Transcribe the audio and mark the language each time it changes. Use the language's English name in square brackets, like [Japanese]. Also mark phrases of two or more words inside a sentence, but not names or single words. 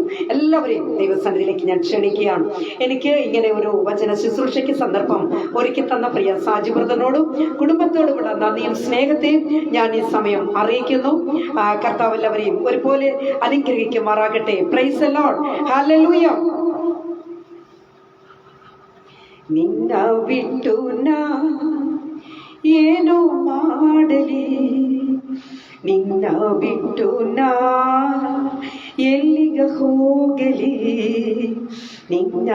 [Malayalam] എല്ലാവരെയും ദൈവസന്നിധിയിലേക്ക് ഞാൻ ക്ഷണിക്കുകയാണ്. എനിക്ക് ഇങ്ങനെ ഒരു വചന ശുശ്രൂഷയ്ക്ക് സന്ദർഭം ഒരുക്കി തന്ന പ്രിയ സാജി ബ്രദറിനോടും കുടുംബത്തോടുമുള്ള നന്ദിയും സ്നേഹത്തെയും ഞാൻ ഈ സമയം അറിയിക്കുന്നു. കർത്താവ് എല്ലാവരെയും ഒരുപോലെ അനുഗ്രഹിക്കുമാറാകട്ടെ. [English] Praise the Lord. [Malayalam] ഹല്ലേലൂയ. [Kannada] ನಿನ್ನ ಬಿಟ್ಟು ನಾ ಏನೋ ಮಾಡಲಿ, ನಿನ್ನ ಬಿಟ್ಟು ನಾ ಎಲ್ಲಿಗ ಹೋಗಲಿ, ನಿನ್ನ